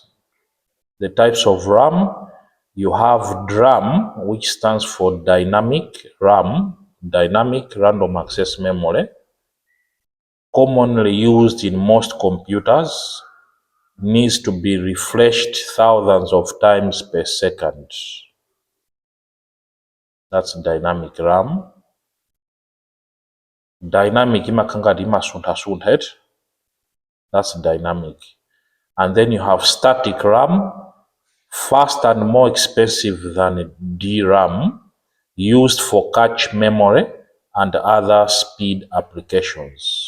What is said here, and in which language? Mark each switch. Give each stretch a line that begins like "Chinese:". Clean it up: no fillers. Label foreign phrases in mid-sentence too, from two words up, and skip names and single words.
English: The types of RAM, you have DRAM, which stands for dynamic RAM, dynamic random access memory, commonly used in most computers needs to be refreshed thousands of times per second. That's dynamic RAM.
Nyanja: Dynamic imakangati imasuntha-suntha.
English: That's dynamic. And then you have static RAM, fast and more expensive than DRAM, used for cache memory and other speed applications.